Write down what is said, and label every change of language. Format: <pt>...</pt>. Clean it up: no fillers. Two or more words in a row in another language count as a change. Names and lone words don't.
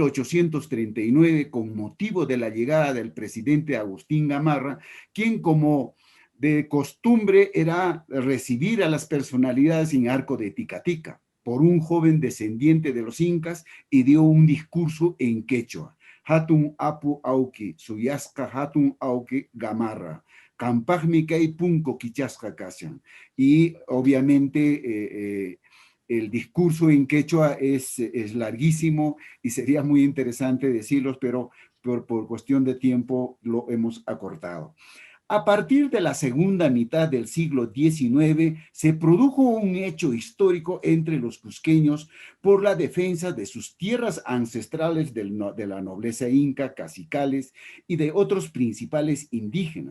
<es>1839, con motivo de la llegada del presidente Agustín Gamarra, quien como de costumbre era recibir a las personalidades en Arco de Ticatica por un joven descendiente de los incas, y dio un discurso en quechua:</es> <qu>Hatun Apu Auki, Suyasca Hatun Auki Gamarra, Campajmi Kay Punco Kichasca Kashan.</qu> <es>Y obviamente el discurso en quechua es larguísimo y sería muy interesante decirlos, pero por cuestión de tiempo lo hemos acortado. A partir de la segunda mitad del siglo XIX, se produjo un hecho histórico entre los cusqueños por la defensa de sus tierras ancestrales de la nobleza inca, cacicales y de otros principales indígenas.</es>